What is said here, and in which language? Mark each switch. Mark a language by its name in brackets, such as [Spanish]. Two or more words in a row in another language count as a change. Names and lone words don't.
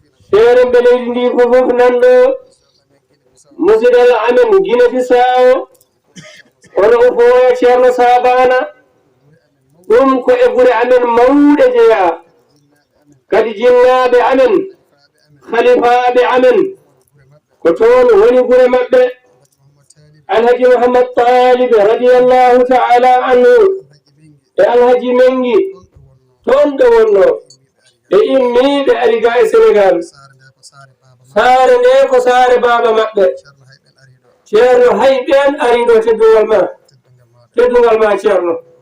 [Fula] Seere mbe leydi ndi ko fof nanɗo. Musidal amen Guinea Bissau, oɗo o fo Ceerno Sabana. Ɗum ko e gure amen mawɗe jeeya. Kadi jinnaaɓe amen, khalifaaɓe amen, ko toon woni gure maɓɓe. Alhaji Muhammad Talib [Arabic] رضي الله تعالى عنه [Fula] e Alhaji Mengi, toon ɗo wonno. Ɓe immi, ɓe ari ga e Sénégal. Saare nde ko saare baaba maɓɓe. Ceerno Hayɓen ari ɗo, teddungal ma. Teddungal ma, Ceerno.